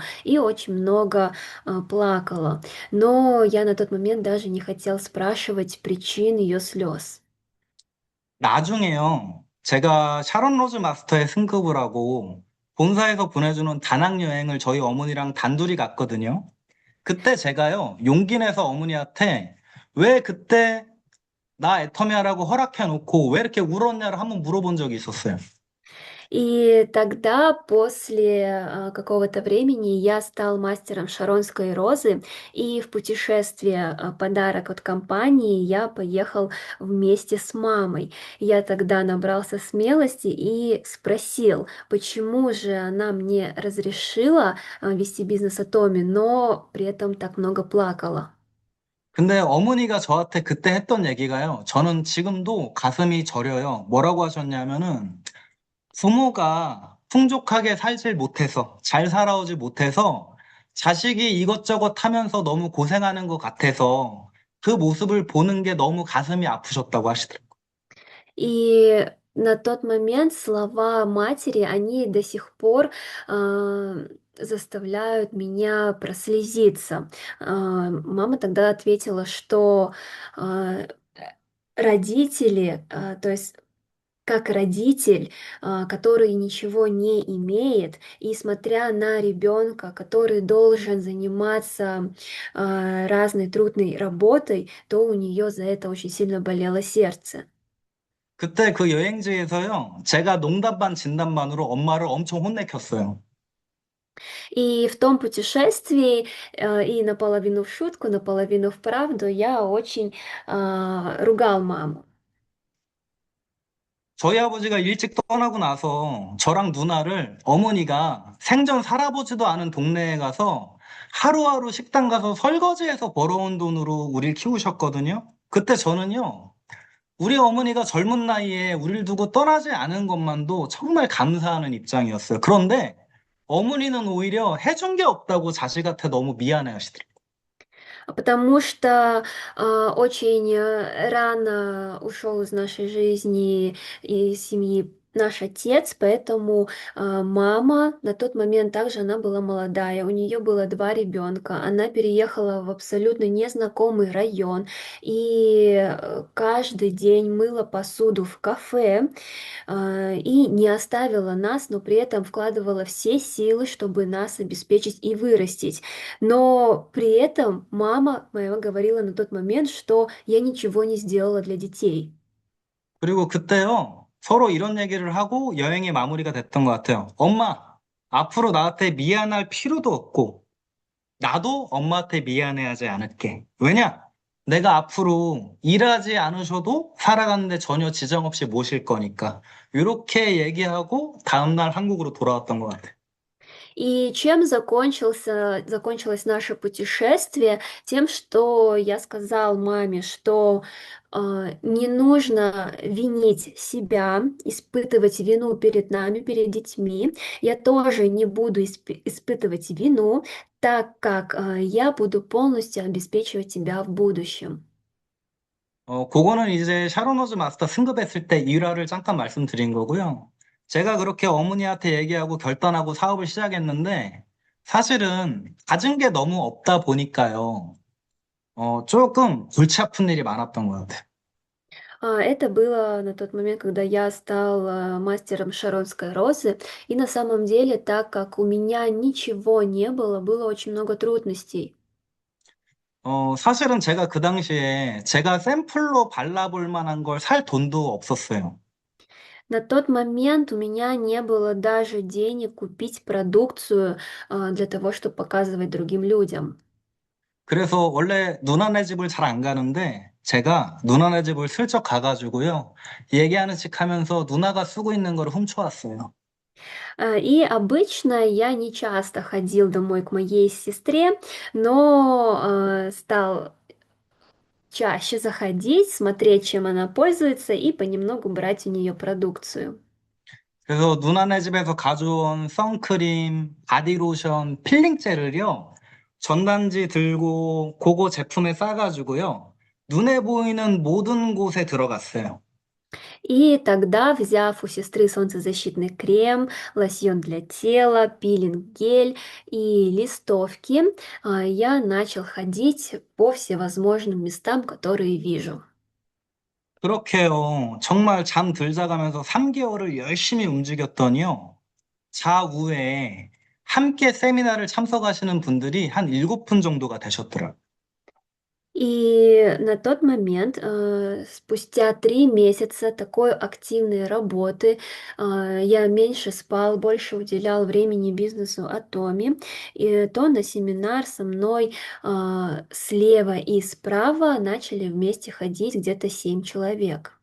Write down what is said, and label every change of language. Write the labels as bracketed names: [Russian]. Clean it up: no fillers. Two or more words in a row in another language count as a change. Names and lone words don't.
[Russian] И очень много плакала. Но я на тот момент даже не хотел спрашивать причин ее слез. [Korean] 나중에요, 제가 샤론 로즈 마스터에 승급을 하고 본사에서 보내주는 다낭 여행을 저희 어머니랑 단둘이 갔거든요. 그때 제가요, 용기 내서 어머니한테 왜 그때 나 애터미하라고 허락해 놓고 왜 이렇게 울었냐를 한번 물어본 적이 있었어요. [Russian] И тогда, после какого-то времени, я стал мастером Шаронской розы, и в путешествие подарок от компании я поехал вместе с мамой. Я тогда набрался смелости и спросил, почему же она мне разрешила вести бизнес Атоми, но при этом так много плакала. [Korean] 근데 어머니가 저한테 그때 했던 얘기가요. 저는 지금도 가슴이 저려요. 뭐라고 하셨냐면은 부모가 풍족하게 살질 못해서, 잘 살아오지 못해서 자식이 이것저것 하면서 너무 고생하는 것 같아서 그 모습을 보는 게 너무 가슴이 아프셨다고 하시더라고요. [Russian] И на тот момент слова матери, они до сих пор а, заставляют меня прослезиться. Мама тогда ответила, что а, родители, то есть как родитель, который ничего не имеет, и смотря на ребенка, который должен заниматься разной трудной работой, то у нее за это очень сильно болело сердце. [Korean] 그때 그 여행지에서요, 제가 농담 반 진담 반으로 엄마를 엄청 혼내켰어요. [Russian] И в том путешествии, и наполовину в шутку, наполовину в правду, я очень ругал маму. [Korean] 저희 아버지가 일찍 떠나고 나서 저랑 누나를 어머니가 생전 살아보지도 않은 동네에 가서 하루하루 식당 가서 설거지해서 벌어온 돈으로 우리를 키우셨거든요. 그때 저는요, 우리 어머니가 젊은 나이에 우리를 두고 떠나지 않은 것만도 정말 감사하는 입장이었어요. 그런데 어머니는 오히려 해준 게 없다고 자식한테 너무 미안해 하시더라고요. [Russian] Потому что очень рано ушел из нашей жизни и семьи наш отец, поэтому мама на тот момент также она была молодая, у нее было два ребенка, она переехала в абсолютно незнакомый район и каждый день мыла посуду в кафе, и не оставила нас, но при этом вкладывала все силы, чтобы нас обеспечить и вырастить. Но при этом мама моя говорила на тот момент, что я ничего не сделала для детей. [Korean] 그리고 그때요, 서로 이런 얘기를 하고 여행이 마무리가 됐던 것 같아요. 엄마, 앞으로 나한테 미안할 필요도 없고, 나도 엄마한테 미안해하지 않을게. 왜냐? 내가 앞으로 일하지 않으셔도 살아가는데 전혀 지장 없이 모실 거니까. 이렇게 얘기하고 다음날 한국으로 돌아왔던 것 같아요. [Russian] И чем закончилось наше путешествие? Тем, что я сказал маме, что не нужно винить себя, испытывать вину перед нами, перед детьми. Я тоже не буду испытывать вину, так как я буду полностью обеспечивать тебя в будущем. [Korean] 그거는 이제 샤론호즈 마스터 승급했을 때 일화를 잠깐 말씀드린 거고요. 제가 그렇게 어머니한테 얘기하고 결단하고 사업을 시작했는데, 사실은 가진 게 너무 없다 보니까요. 조금 골치 아픈 일이 많았던 것 같아요. [Russian] Это было на тот момент, когда я стал мастером Шаронской розы. И на самом деле, так как у меня ничего не было, было очень много трудностей. [Korean] 사실은 제가 그 당시에 제가 샘플로 발라볼 만한 걸 살 돈도 없었어요. [Russian] На тот момент у меня не было даже денег купить продукцию для того, чтобы показывать другим людям. [Korean] 그래서 원래 누나네 집을 잘 안 가는데 제가 누나네 집을 슬쩍 가가지고요. 얘기하는 척 하면서 누나가 쓰고 있는 걸 훔쳐왔어요. [Russian] И обычно я не часто ходил домой к моей сестре, но стал чаще заходить, смотреть, чем она пользуется, и понемногу брать у нее продукцию. [Korean] 그래서 누나네 집에서 가져온 선크림, 바디로션, 필링 젤을요. 전단지 들고 그거 제품에 싸가지고요. 눈에 보이는 모든 곳에 들어갔어요. [Russian] И тогда, взяв у сестры солнцезащитный крем, лосьон для тела, пилинг-гель и листовки, я начал ходить по всевозможным местам, которые вижу. [Korean] 그렇게요. 정말 잠들자 가면서 3개월을 열심히 움직였더니요. 좌우에 함께 세미나를 참석하시는 분들이 한 7분 정도가 되셨더라고요. [Russian] И на тот момент, спустя 3 месяца такой активной работы, я меньше спал, больше уделял времени бизнесу Atomi, и то на семинар со мной слева и справа начали вместе ходить где-то 7 человек.